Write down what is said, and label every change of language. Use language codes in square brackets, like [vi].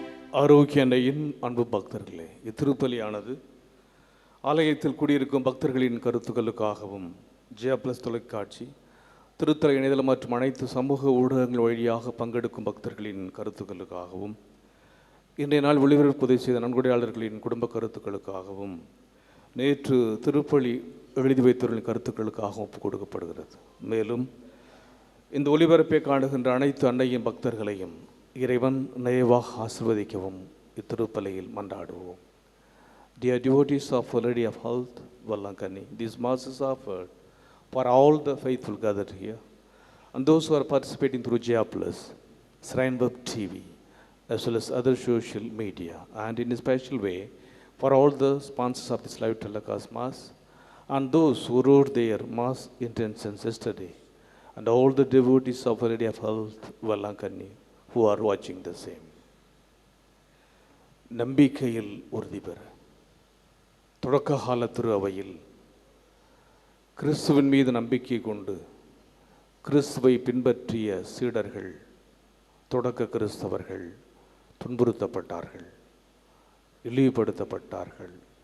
[ta] ஆரோக்கிய அன்னையின் அன்பு பக்தர்களே, இத்திருப்பலியானது ஆலயத்தில் குடியிருக்கும் பக்தர்களின் கருத்துக்களுக்காகவும் ஜியா பிளஸ் தொலைக்காட்சி, திருத்தல இணையதளம் மற்றும் அனைத்து சமூக ஊடகங்கள் வழியாக பங்கெடுக்கும் பக்தர்களின் கருத்துக்களுக்காகவும், இன்றைய நாள் ஒளிபரப்பு உதவி செய்த நன்கொடையாளர்களின் குடும்ப கருத்துக்களுக்காகவும், நேற்று திருப்பலி எழுதி வைத்தவர்களின் கருத்துக்களுக்காகவும் ஒப்புக் கொடுக்கப்படுகிறது. மேலும் இந்த ஒளிபரப்பை காணுகின்ற அனைத்து அன்னையின் பக்தர்களையும் இறைவன் நிறைவாக ஆசிர்வதிக்கவும் இத்திருப்பலியில் மன்றாடுவோம். [en] Dear devotees of Our Lady of Health, Vallankani, this mass is offered for all the faithful gathered here and those who are participating through Jia Plus, Shrine Web TV, as well as other social media, and in a special way for all the sponsors of this live telecast mass and those who wrote their mass intentions yesterday, and all the devotees of Our Lady of Health, Vallankani, who are watching the same. [ta] நம்பிக்கையில் உறுதி பெற தொடக்க கால திரு அவையில் கிறிஸ்துவின் மீது நம்பிக்கை கொண்டு கிறிஸ்துவை பின்பற்றிய சீடர்கள், தொடக்க கிறிஸ்தவர்கள் துன்புறுத்தப்பட்டார்கள், இழிவுபடுத்தப்பட்டார்கள்.